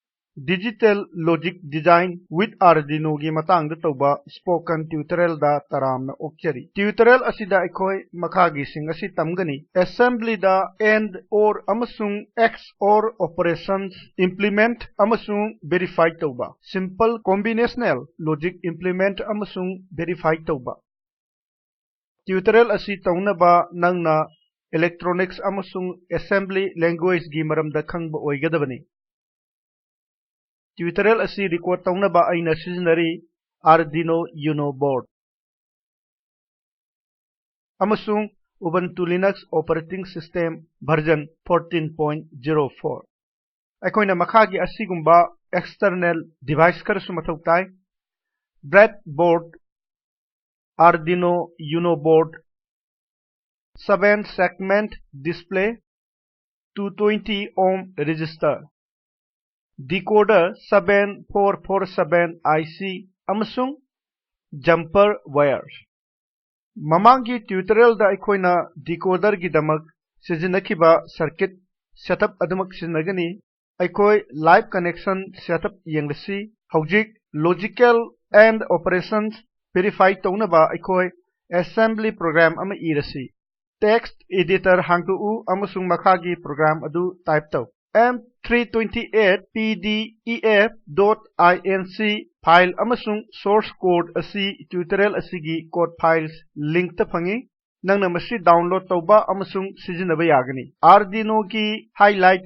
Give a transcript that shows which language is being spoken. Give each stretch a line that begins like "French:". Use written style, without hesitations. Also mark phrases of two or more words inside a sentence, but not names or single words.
Manipuri: Digital Logic Design with Arduino gi matangda tawba
English: spoken tutorial
Manipuri: da taramna okchari. Tutorial asida aikoi makhagi sing asi tamgani. Assembly da
English: and or
Manipuri: amasung
English: XOR operations implement
Manipuri: amasung verify tawba.
English: Simple combinational logic implement
Manipuri: amasung verify tawba. Tutorial asi tawnaba nangna electronics amasung
English: assembly language
Manipuri: gi maramda khangba oigadabani. Tutorial asi record tawnaba aina sizinari Arduino Uno board amasung Ubuntu Linux operating system version 14.04 aikoina makhagi asigumba
English: external device
Manipuri: karasu mathau tai breadboard Arduino Uno board
English: 7 segment display 220 ohm resistor decoder 7447 IC amasung jumper wires
Manipuri: mamangi tutorial da aikoina decoder gi damak sizinakhiba
English: circuit setup
Manipuri: adamak sizinagani aikoi
English: live connection setup
Manipuri: yenglasi hojik
English: logical and operations verify
Manipuri: tawnaba aikoi
English: assembly program
Manipuri: ama irasi
English: text editor
Manipuri: hangtu amasung makhagi program adu type taw m328pdef.inc file amasung
English: source code
Manipuri: asi tutorial asigi
English: code files link
Manipuri: ta phangi nangna masi download tawba amasung sijinaba yagani Arduino ki highlight